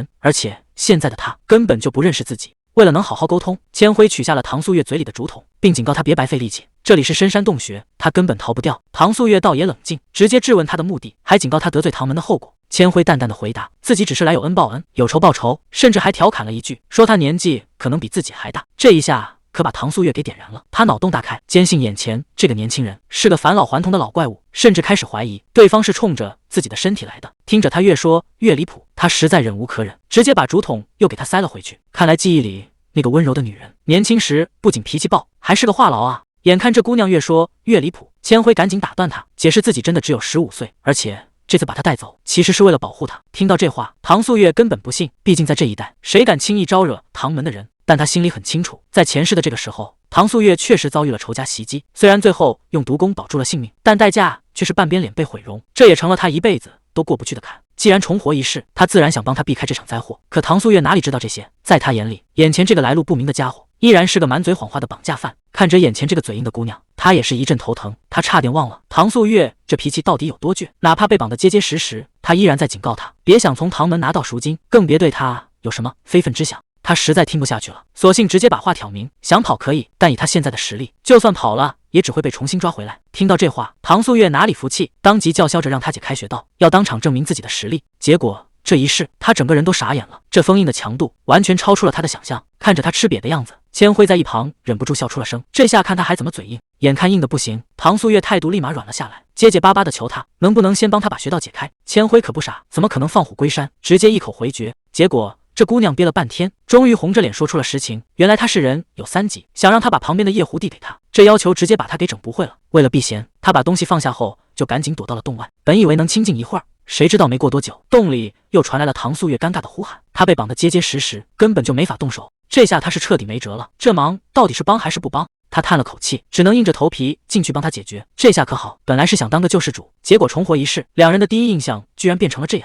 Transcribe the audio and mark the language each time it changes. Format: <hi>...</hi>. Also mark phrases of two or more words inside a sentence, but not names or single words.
<zh>而且現在的她根本就不認識自己。為了能好好溝通，千輝取下了唐素月嘴裡的竹筒，並警告她別白費力氣，這裡是深山洞穴，她根本逃不掉。唐素月倒也冷靜，直接質問她的目的，還警告她得罪唐門的後果。千輝淡淡的回答，自己只是來有恩報恩，有仇報仇，甚至還調侃了一句，說他年紀可能比自己還大。這一下可把唐素月給點燃了，他腦洞大開，堅信眼前這個年輕人是個返老還童的老怪物，甚至開始懷疑對方是衝着自己的身體來的。聽着他越說越離譜，他實在忍無可忍，直接把竹筒又給他塞了回去。看來記憶裡那個溫柔的女人，年輕時不僅脾氣暴，還是個話癆啊！眼看這姑娘越說越離譜，千輝趕緊打斷她，解釋自己真的只有15歲，而且這次把她帶走，其實是為了保護她。聽到這話，唐素月根本不信，畢竟在這一代，誰敢輕易招惹唐門的人？但她心裡很清楚，在前世的這個時候，唐素月確實遭遇了仇家襲擊，雖然最後用毒功保住了性命，但代價卻是半邊臉被毀容，這也成了她一輩子都過不去的坎。既然重活一世，他自然想幫他避開這場災禍。可唐素月哪裡知道這些，在他眼裡，眼前這個來路不明的家伙依然是個滿嘴謊話的綁架犯。看着眼前這個嘴硬的姑娘，他也是一陣頭疼。他差點忘了唐素月這脾氣到底有多倔，哪怕被綁得結結實實，他依然在警告他別想從唐門拿到贖金，更別對他有什麼非分之想。他實在聽不下去了，索性直接把話挑明，想跑可以，但以他現在的實力，就算跑了也只會被重新抓回来。聽到這話，唐素月哪裡服氣，當即叫囂着讓他姐開學道，要當場證明自己的實力。結果這一試，他整個人都傻眼了，這封印的強度完全超出了他的想象。看着他吃瘪的樣子，千輝在一旁忍不住笑出了聲。這下看他還怎麼嘴硬。眼看硬的不行，唐素月態度立馬軟了下來，結結巴巴的求他能不能先幫他把穴道解開。千輝可不傻，怎麼可能放虎歸山，直接一口回絕。結果這姑娘憋了半天，終於紅着臉說出了實情。原來他是人有3急，想讓他把旁邊的夜壺遞給他，這要求直接把他給整不會了。為了避嫌，他把東西放下後就趕緊躲到了洞外。本以為能清靜一會兒，誰知道没過多久，洞裡又傳來了唐素月尷尬的呼喊。他被綁得結結實實，根本就沒法動手。這下他是徹底沒轍了，這忙到底是幫還是不幫？他嘆了口氣，只能硬着頭皮進去幫他解決。這下可好，本來是想當個救世主，結果重活一世，兩人的第一印象居然變成了這樣。</zh>